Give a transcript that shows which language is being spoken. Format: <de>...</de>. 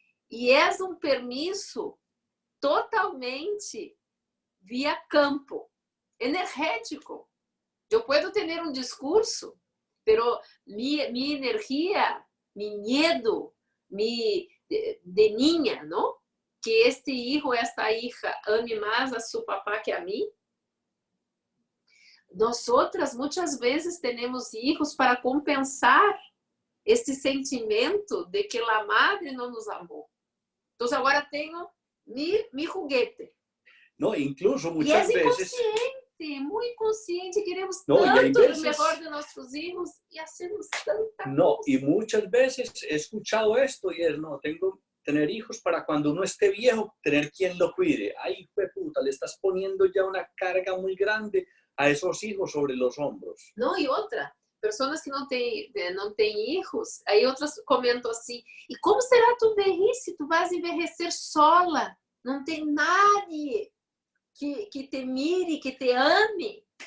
<pt>E é um permisso totalmente via campo, energético. Eu posso ter um discurso, mas minha energia, meu medo,</pt> <es>de niña, ¿no? Que este hijo, esta hija ame más a su papá que a mí.</es> <pt>Nosotras muitas vezes temos hijos para compensar este sentimento de que a madre não nos amou. Então agora tenho</pt> <es>mi juguete. No, incluso muchas veces. Muy consciente, queremos tanto lo mejor de nuestros hijos y hacemos tanta cosa. Y muchas veces he escuchado esto y es, no, tengo tener hijos para cuando uno esté viejo, tener quien lo cuide. Ay, hijo de puta, le estás poniendo ya una carga muy grande a esos hijos sobre los hombros. No, y otra, personas</es> <pt>que não têm hijos, aí outras comentam assim, e como será tu velhice? Tu vas envelhecer sola, não tem nadie que te mire, que te ame.</pt>